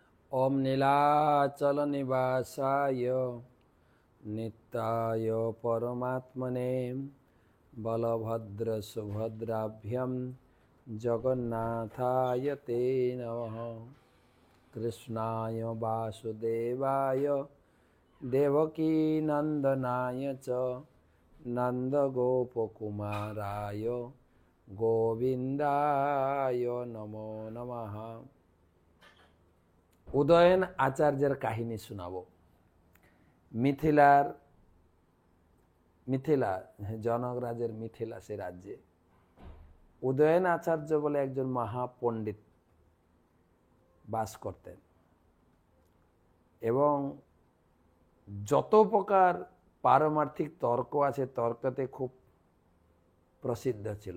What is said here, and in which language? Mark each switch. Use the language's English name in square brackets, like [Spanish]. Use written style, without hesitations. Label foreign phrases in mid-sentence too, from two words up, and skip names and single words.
[Sanskrit] ओम नीलाचल निवासाय नित्याय परमात्मने बलभद्र सुभद्राभ्यं जगन्नाथाय ते नमः। कृष्णाय वासुदेवाय देवकी नंदनाय च नंदगोपकुमाराय गोविंदाय नमो नमः। [Bangla] উদয়ন আচার্যের কাহিনী শোনাবো। মিথিলা জনকরাজের মিথিলা সে রাজ্যে উদয়ন আচার্য বলে একজন মহাপণ্ডিত বাস করতেন এবং যত প্রকার পারমার্থিক তর্ক আছে তর্কতে খুব প্রসিদ্ধ ছিল।